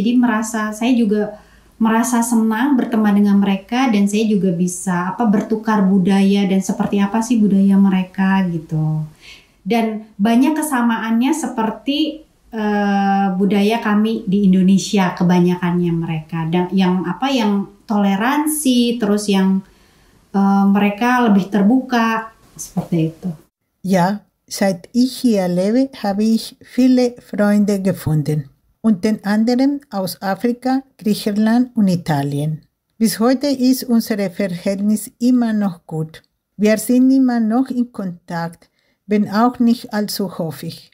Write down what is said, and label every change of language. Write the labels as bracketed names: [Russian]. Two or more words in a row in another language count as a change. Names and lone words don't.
[Indonesian] Jadi saya juga merasa senang berteman dengan mereka dan saya juga bisa bertukar budaya dan seperti apa sih budaya mereka gitu. Dan banyak kesamaannya seperti budaya kami di Indonesia kebanyakannya mereka. Dan yang toleransi, terus yang mereka lebih terbuka seperti itu. [German] Ja, seit ich hier lebe, habe ich viele Freunde gefunden. Unter anderem aus Afrika, Griechenland und Italien. Bis heute ist unser Verhältnis immer noch gut. Wir sind immer noch in Kontakt, wenn auch nicht allzu häufig.